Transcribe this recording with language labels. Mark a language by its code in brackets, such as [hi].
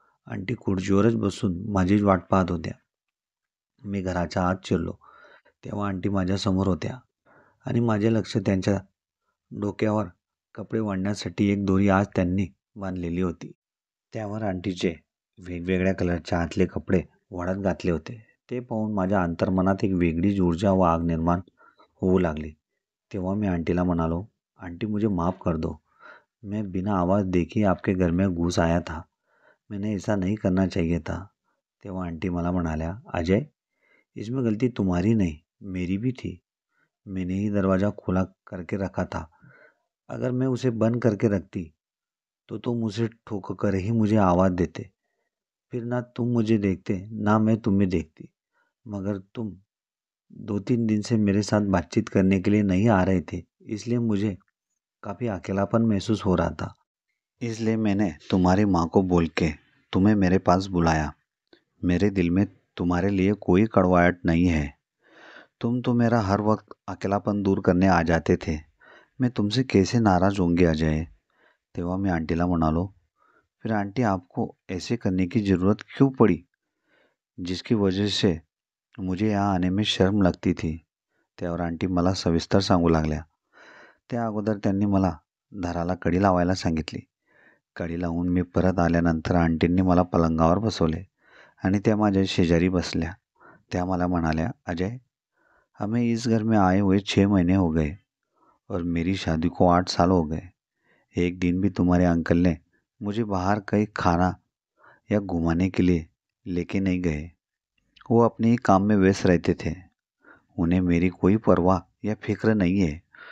[mr] Aunty खुर्चीवरच बसून माझीच वाट पाहत होत्या. मी घराच्या आत शिरलो तेव्हा आंटी माझ्यासमोर होत्या आणि माझे लक्ष त्यांच्या डोक्यावर कपडे वाळण्यासाठी एक दोरी आज त्यांनी बांधलेली होती. त्यावर आंटीचे वेगवेगळ्या कलरच्या आतले कपडे वाळत घातले होते. ते पाहून माझ्या अंतर्मनात एक वेगळीच ऊर्जा व आग निर्माण होऊ लागली. तेव्हा मी आंटीला म्हणालो, [hi] आंटी मुझे माफ़ कर दो. मैं बिना आवाज़ देखे आपके घर में घुस आया था. मैंने ऐसा नहीं करना चाहिए था. [mr] तेव्हा आंटी मला म्हणाल्या, [hi] अजय, इसमें गलती तुम्हारी नहीं, मेरी भी थी. मैंने ही दरवाज़ा खुला करके रखा था. अगर मैं उसे बंद करके रखती तो तुम उसे ठोक कर ही मुझे आवाज़ देते. फिर ना तुम मुझे देखते ना मैं तुम्हें देखती. मगर तुम 2-3 दिन से मेरे साथ बातचीत करने के लिए नहीं आ रहे थे, इसलिए मुझे काफ़ी अकेलापन महसूस हो रहा था. इसलिए मैंने तुम्हारी माँ को बोल के तुम्हें मेरे पास बुलाया. मेरे दिल में तुम्हारे लिए कोई कड़वाहट नहीं है. तुम तो मेरा हर वक्त अकेलापन दूर करने आ जाते थे. मैं तुमसे कैसे नाराज़ होंगे अजय. [mr] तेव्हा मी आंटीला म्हणालो, [hi] फिर आंटी आपको ऐसे करने की ज़रूरत क्यों पड़ी, जिसकी वजह से मुझे यहाँ आने में शर्म लगती थी. [mr] त्यावर आंटी मला सविस्तर सांगू लागल्या. त्या अगोदर त्यांनी मला दाराला कडी लावायला सांगितली. कडी लावून मी परत आल्यानंतर आंटींनी मला पलंगावर बसवले आणि त्या माझ्या शेजारी बसल्या. त्या मला म्हणाल्या, [hi] अजय, हमें इस घर में आए हुए 6 महीने हो गए और मेरी शादी को 8 साल हो गए. एक दिन भी तुम्हारे अंकल ने मुझे बाहर कहीं खाना या घुमाने के लिए लेके नहीं गए. वो अपने ही काम में व्यस्त रहते थे. उन्हें मेरी कोई परवाह या फिक्र नहीं है.